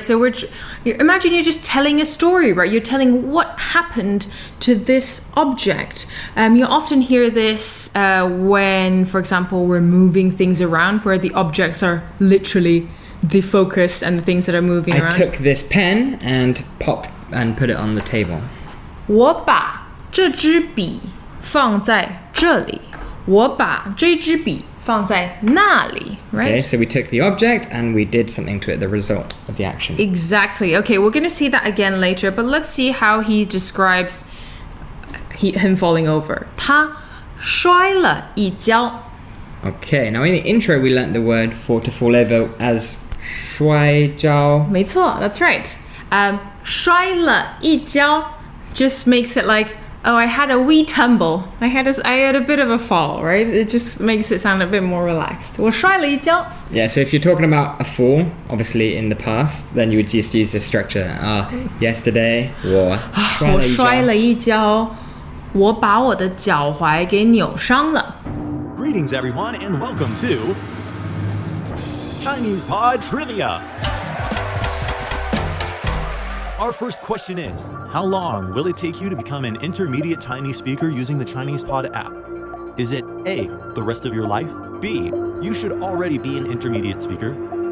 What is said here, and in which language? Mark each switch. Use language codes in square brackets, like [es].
[en] So imagine you're just telling a story, right? You're telling what happened to this object. You often hear this when, for example, we're moving things around, where the objects are literally the focus and the things that are moving around. I took this pen and put it on the table. [zh] 我把这支笔放在这里。我把这支笔放在那里, [en] right? Okay, so we took the object and we did something to it, the result of the action. Exactly. Okay, we're going to see that again later, but let's see how he describes him falling over. [zh] 他摔了一跤. [en] Okay, now in the intro we learnt the word for to fall over as 摔跤. [zh] 没错, [en] that's right. 摔了一跤 just makes it like, oh, I had a wee tumble. I had a bit of a fall, right? It just makes it sound a bit more relaxed. [zh] 我摔了一跤. [en] Yeah, so if you're talking about a fall, obviously in the past, then you would just use this structure. Yesterday, [zh] 我摔了一跤. 我把我的脚踝给扭伤了. [en] Greetings, everyone, and welcome to Chinese Pod Trivia. Our first question is, how long will it take you to become an intermediate Chinese speaker using the Chinese Pod app? Is it A, the rest of your life? B, you should already be an intermediate speaker?